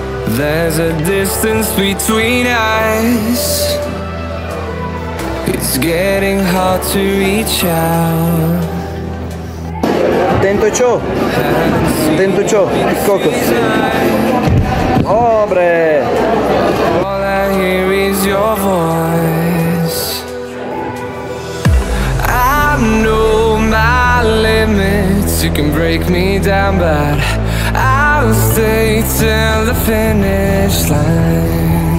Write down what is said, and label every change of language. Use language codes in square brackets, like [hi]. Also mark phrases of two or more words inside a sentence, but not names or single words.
[en] There's a distance between us. It's getting hard to reach out. [sk] Tento čo? Tento čo? Kokos. Dobre. [en] All I hear is your voice. I know my limits. You can break me down, but I'll stay till the finish line.